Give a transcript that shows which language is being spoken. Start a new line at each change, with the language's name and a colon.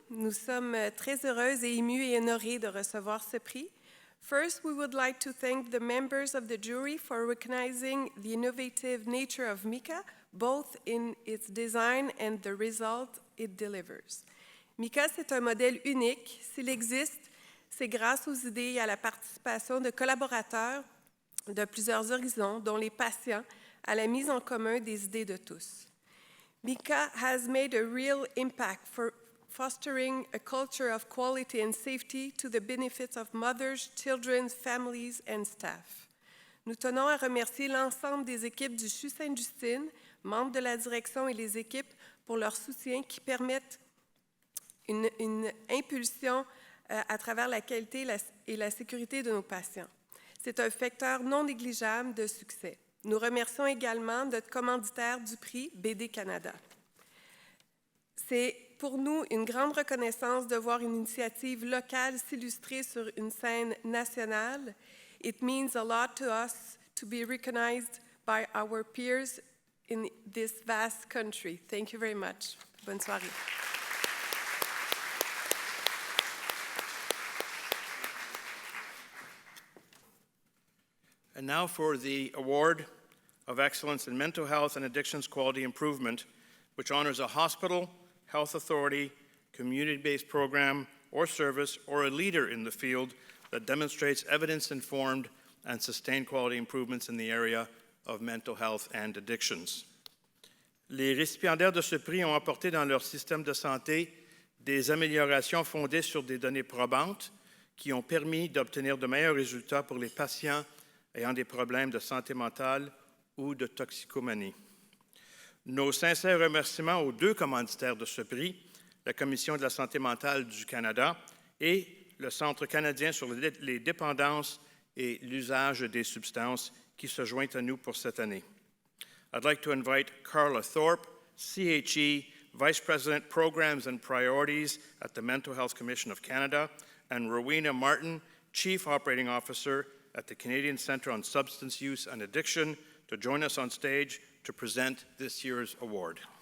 French: Nous sommes très heureuses et émues et honorées de recevoir ce prix.
English: First, we would like to thank the members of the jury for recognizing the innovative nature of MICA, both in its design and the result it delivers.
French: MICA, c'est un modèle unique. S'il existe, c'est grâce aux idées et à la participation de collaborateurs de plusieurs horizons, dont les patients, à la mise en commun des idées de tous.
English: MICA has made a real impact for fostering a culture of quality and safety to the benefits of mothers, children, families, and staff.
French: Nous tenons à remercier l'ensemble des équipes du CHU Sainte-Justine, membres de la direction et les équipes pour leur soutien qui permettent une impulsion à travers la qualité et la sécurité de nos patients. C'est un facteur non négligeable de succès. Nous remercions également notre commanditaire du prix, BD Canada. C'est pour nous une grande reconnaissance de voir une initiative locale s'illustrer sur une scène nationale.
English: It means a lot to us to be recognized by our peers in this vast country. Thank you very much.
French: Bonne soirée.
English: And now for the Award of Excellence in Mental Health and Addictions Quality Improvement, which honors a hospital, health authority, community-based program or service, or a leader in the field that demonstrates evidence-informed and sustained quality improvements in the area of mental health and addictions.
French: Les récipiendaires de ce prix ont apporté dans leur système de santé des améliorations fondées sur des données probantes qui ont permis d'obtenir de meilleurs résultats pour les patients ayant des problèmes de santé mentale ou de toxicomanie. Nos sincères remerciements aux deux commanditaires de ce prix, la Commission de la santé mentale du Canada et le Centre canadien sur les dépendances et l'usage des substances qui se joint à nous pour cette année.
English: I'd like to invite Carla Thorpe, CHE Vice President, Programs and Priorities at the Mental Health Commission of Canada, and Rowena Martin, Chief Operating Officer at the Canadian Centre on Substance Use and Addiction, to join us on stage to present this year's award.